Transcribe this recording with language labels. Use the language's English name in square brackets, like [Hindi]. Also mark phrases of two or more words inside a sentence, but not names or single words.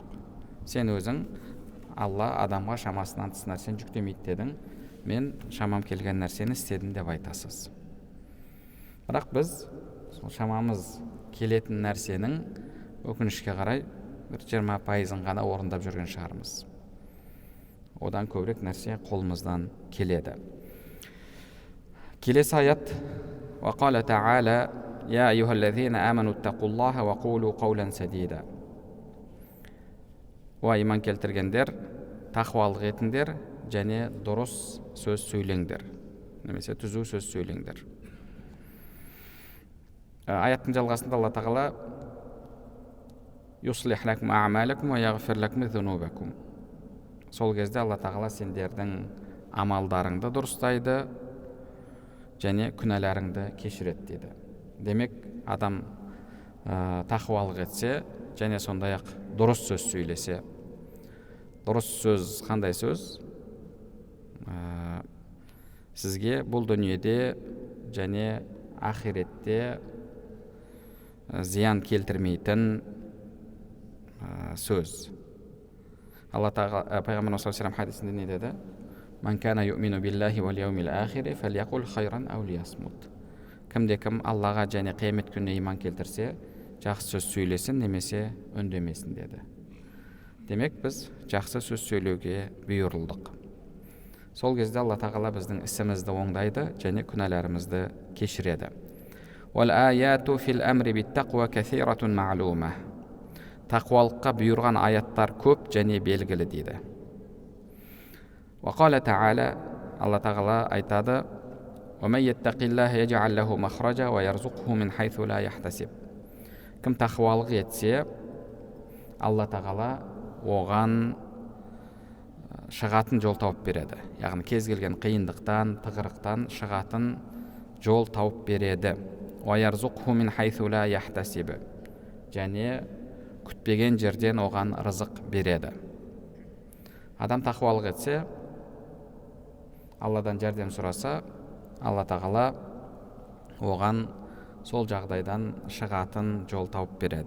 [Kazakh] Сен өзің Алла адамға шамасынан тыс нәрсені жүктемейді дедің, мен шамам келген нәрсені істедім деп айтасыз. Бірақ біз шамамыз келетін нәрсенің өкінішке қарай 20% ғана орындап жүрген шығармыз. Одан көбірек нәрсе қолымыздан келеді. Келесі аят: [Arabic] وقال تعالى يا أيها الذين آمنوا اتقوا الله وقولوا قولا سديدا. [Kazakh] Иман келтіргендер, тақуалық етіңдер және дұрыс сөз сөйлеңдер, немесе түзу сөз сөйлеңдер. Аяттың жалғасында Алла тағала [Arabic] يصلح لكم أعمالكم ويغفر لكم ذنوبكم. [Kazakh] Сол кезде Алла тағала сендердің амалдарыңды дұрыстайды және күнәларыңды кешіреді деді. Демек, адам тақуалық етсе және сондай-ақ дұрыс сөз сөйлесе. Дұрыс сөз қандай сөз? Сізге бұл дүниеде және ақиретте зиян келтірмейтін сөз. Алла тағала пайғамбар [Arabic] صلى الله عليه [Kazakh] хадисінде не деді? [Arabic] من كان يؤمن بالله واليوم الآخر فليقل خيرا أو ليصمت. [Kazakh] Кімде-кім Аллаға және қиямет күніне иман келтірсе, жақсы сөз сөйлесін немесе үндемесін деді. Демек, біз жақсы сөз сөйлеуге бұйырылдық. Сол кезде Алла тағала біздің ісімізді оңдайды және күнәларымызды кешіреді. [Arabic] والآيات في الأمر بالتقوى كثيرة معلومة. [Kazakh] Тақуалыққа бұйырған аяттар көп және белгілі дейді. [Arabic] وقال تعالى, [Kazakh] Алла тағала айтады: [Arabic] وَمَنْ يَتَّقِ اللَّهَ يَجْعَلْ لَهُ مَخْرَجًا وَيَرْزُقْهُ مِنْ حَيْثُ لَا يَحْتَسِبُ. [Kazakh] Кім тақуалық етсе, Алла тағала оған шығатын жол тауып береді. Яғни кез келген қиындықтан, тығырықтан шығатын жол тауып береді. [Arabic] وَيَرْزُقْهُ مِنْ حَيْثُ لَا يَحْتَسِبُ. [Kazakh] Және күтпеген жерден оған рызық береді. Адам тақуалық етсе, Алладан жәрдем сұраса, Алла тағала оған сол жағдайдан шығатын жол тауып береді.